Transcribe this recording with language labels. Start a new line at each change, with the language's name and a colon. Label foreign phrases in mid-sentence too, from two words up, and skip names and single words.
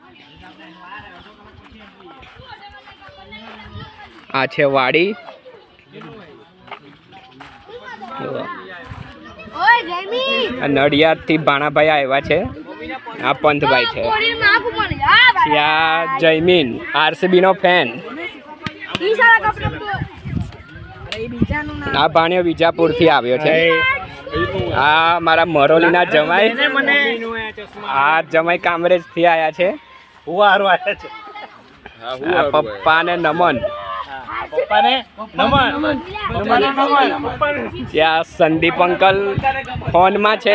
Gujarati: આ છે વાડી નડિયાદ થી બાણાભાઈ આવ્યા છે। આ પંથભાઈ છે। આ જયમીન આરસીબી નો ફેન। આ ભાણિયો વિજાપુર થી આવ્યો છે। આ મારા મરોલીના જમાઈ। આ જમાઈ કામરેજ થી આયા છે। પપ્પા ને નમન। યા સંદીપ અંકલ ફોન મેં છે।